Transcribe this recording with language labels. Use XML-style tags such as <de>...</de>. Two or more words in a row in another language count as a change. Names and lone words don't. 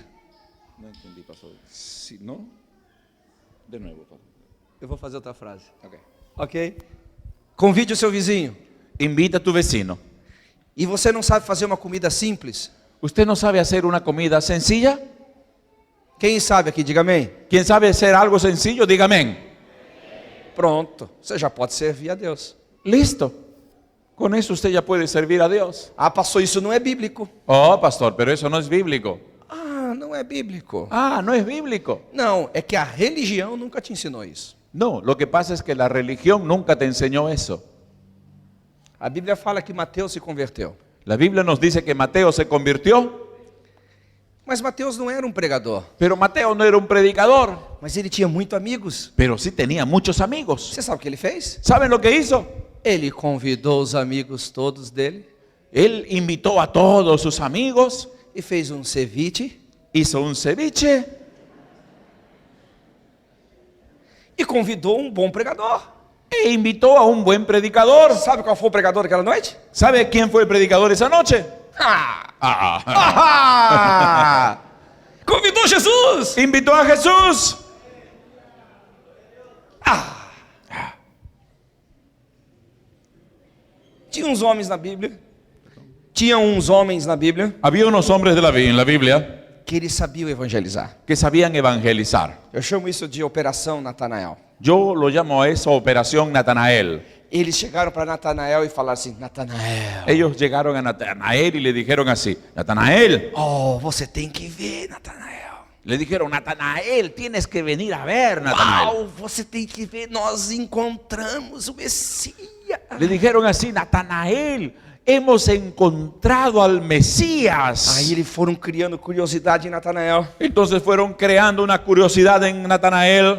<es>No entendí, pastor. Si no, de nuevo, pastor.</es> <pt>Eu vou fazer outra frase. Ok? Convide o seu vizinho.</pt> <es>Invita a tu vecino.</es> <pt>E você não sabe fazer uma comida simples?</pt> <es>¿Usted no sabe hacer una comida sencilla?</es> <pt>Quem sabe aqui, diga amém.</pt> <es>¿Quién sabe hacer algo sencillo? Diga amén.</es> <pt>Pronto, você já pode servir a Deus.</pt> <es>Listo. Con eso usted ya puede servir a Dios.</es> <pt>Ah, pastor, isso não é bíblico.</pt> <es>Oh, pastor, pero eso no es bíblico.</es> <pt>Ah, não é bíblico.</pt> <es>Ah, no es bíblico.</es> <pt>Não, é que a religião nunca te ensinou isso.</pt> <es>No, lo que pasa es que la religión nunca te enseñó eso.</es> <pt>A Bíblia fala que Mateus se converteu.</pt> <es>La Biblia nos dice que Mateo se convirtió.</es> <pt>Mas Mateus não era um pregador,</pt> <es>Pero Mateo no era un predicador,</es> <pt>mas ele tinha muitos amigos.</pt> <es>pero sí tenía muchos amigos.</es> <pt>Você sabe o que ele fez?</pt> <es>¿Saben lo que hizo?</es> <pt>Ele convidou os amigos todos dele</pt> <es>Él invitó a todos sus amigos,</es> <pt>e fez um ceviche</pt> <es>hizo un ceviche</es> <pt>e convidou um bom pregador.</pt> <es>e invitó a un buen predicador.</es> <pt>Sabe qual foi o pregador daquela noite?</pt> <es>¿Sabe quién fue el predicador esa noche?</es> <pt>Convidou Jesus.</pt> <es>Invitó a Jesús.</es> <pt>Tinha uns homens na Bíblia. Tinha uns homens na Bíblia</pt> <es>Había unos hombres en la Biblia</es> <pt>que eles sabiam evangelizar.</pt> <es>que sabían evangelizar.</es> <pt>Eu chamo isso de Operação Natanael.</pt> <es>Yo lo llamo a eso Operación Natanael.</es> <pt>Eles chegaram para Natanael e falaram assim: Natanael,</pt> <es>Ellos llegaron a Natanael y le dijeron así: Natanael.</es> <pt>oh, você tem que ver, Natanael.</pt> <es>Le dijeron: Natanael, tienes que venir a ver, Natanael.</es> <pt>Uau, você tem que ver, nós encontramos o Messias.</pt> <es>Le dijeron así: Natanael, hemos encontrado al Mesías.</es> <pt>Aí eles foram criando curiosidade em Natanael.</pt> <es>Entonces fueron creando una curiosidad en Natanael.</es>